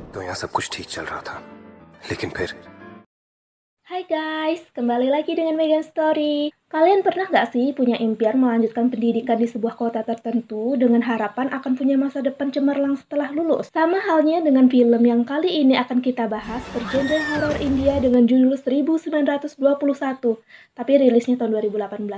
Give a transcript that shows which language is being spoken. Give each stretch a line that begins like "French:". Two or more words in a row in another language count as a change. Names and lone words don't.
Hindi: यहाँ सब कुछ ठीक चल रहा था, लेकिन फिर
Indonesian: Hai guys, kembali lagi dengan Megan Story. Kalian pernah nggak sih punya impian melanjutkan pendidikan di sebuah kota tertentu dengan harapan akan punya masa depan cemerlang setelah lulus? Sama halnya dengan film yang kali ini akan kita bahas bergenre horor India dengan judul 1921, tapi rilisnya tahun 2018.